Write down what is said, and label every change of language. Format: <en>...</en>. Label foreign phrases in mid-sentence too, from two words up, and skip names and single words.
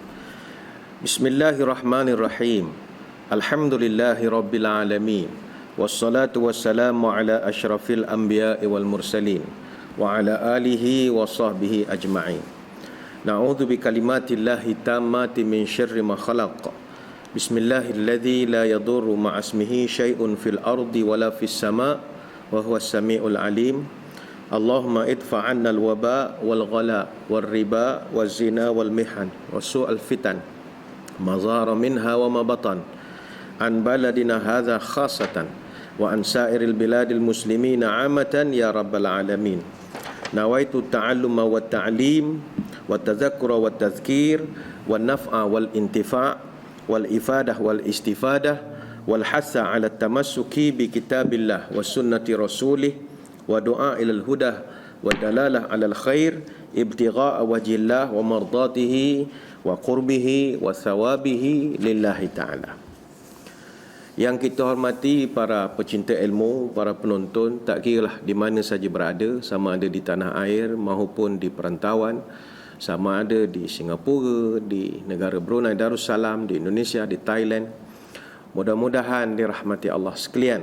<ar>بسم الله الرحمن الرحيم. الحمد لله رب العالمين. والصلاة والسلام على أشرف الأنبياء والمرسلين وعلى آله وصحبه أجمعين. نعوذ بكلمات الله التامات من شر ما خلق. بسم الله الذي لا يضر مع اسمه شيء في الأرض ولا في السماء وهو السميع العليم. اللهم ادفع عنا الوباء والغلاء والربا والزنا والمحن وسوء الفتن ما ظهر منها وما بطن عن بلدنا هذا خاصة وعن سائر البلاد المسلمين عامة يا رب العالمين. نويت التعلم والتعليم والتذكر والتذكير والنفع والانتفاع والإفادة والاستفادة والحث على التمسك بكتاب الله وسنة رسوله والدعاء إلى الهدى والدلالة على الخير ابتغاء وجه الله ومرضاته وقربه وثوابه لله تعالى.</ar> <ms>Yang kita hormati para pecinta ilmu, para penonton, tak kiralah di mana saja berada, sama ada di tanah air maupun di perantauan, sama ada di Singapura, di negara Brunei Darussalam, di Indonesia, di Thailand. Mudah-mudahan dirahmati Allah sekalian.</ms>